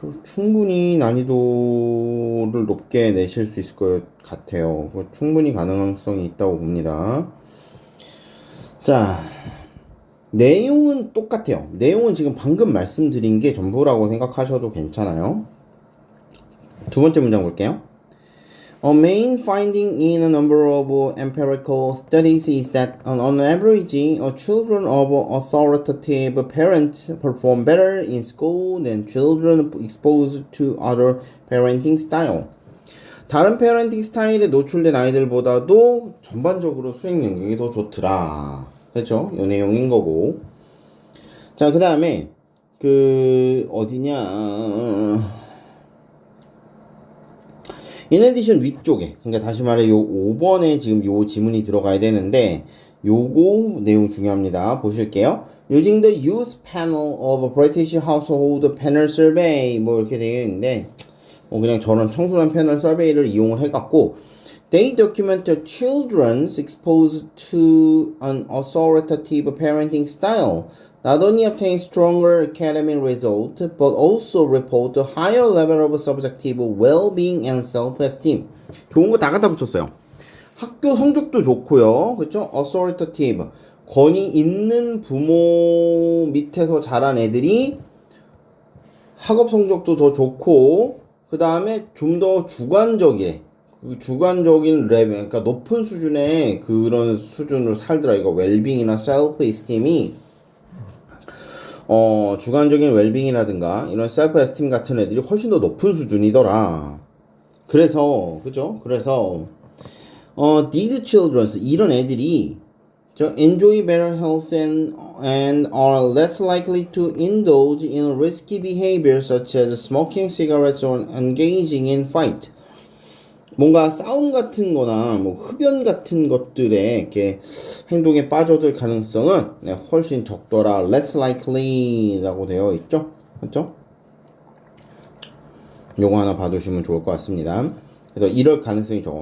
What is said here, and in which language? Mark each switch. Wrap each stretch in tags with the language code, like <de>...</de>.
<ko>충분히 난이도를 높게 내실 수 있을 것 같아요. 충분히 가능성이 있다고 봅니다. 자, 내용은 똑같아요. 내용은 지금 방금 말씀드린 게 전부라고 생각하셔도 괜찮아요. 두 번째 문장 볼게요.</ko> <en>A main finding in a number of empirical studies is that, on average, children of authoritative parents perform better in school than children exposed to other parenting style.</en> <ko>다른 페어ren팅 스타일에 노출된 아이들보다도 전반적으로 수행 능력이 더 좋더라. 그렇죠? 이 내용인 거고. 자, 그 다음에 그 어디냐?</ko> <en>In addition</en> <ko>위쪽에, 그러니까 다시 말해 요 5번에 지금 요 지문이 들어가야 되는데 요거 내용 중요합니다. 보실게요.</ko> <en>Using the youth panel of British household panel survey</en> <ko>뭐 이렇게 되어 있는데 그냥 저런 청소년 패널 서베이를 이용을 해갖고</ko> <en>They document the children's exposed to an authoritative parenting style not only obtain stronger academic results, but also report a higher level of subjective well-being and self-esteem.</en> <ko>좋은 거 다 갖다 붙였어요. 학교 성적도 좋고요. 그렇죠? authoritative. 권위 있는 부모 밑에서 자란 애들이 학업 성적도 더 좋고, 그 다음에 좀 더 주관적인 레벨, 그러니까 높은 수준의 그런 수준으로 살더라. 이거 웰빙이나 셀프 에스팀이 주관적인 웰빙이라든가 이런 셀프 에스팀 같은 애들이 훨씬 더 높은 수준이더라. 그래서 그죠?</ko> <en>그래서 these children</en> <ko>이런 애들이</ko> <en>enjoy better health and are less likely to indulge in risky behavior such as smoking cigarettes or engaging in fight.</en> <ko>뭔가 싸움 같은 거나 뭐 흡연 같은 것들에 이렇게 행동에 빠져들 가능성은 훨씬 적더라.</ko> <en>less likely</en> <ko>라고 되어 있죠. 그렇죠? 요거 하나 봐두시면 좋을 것 같습니다. 그래서 이럴 가능성이 적어.</ko>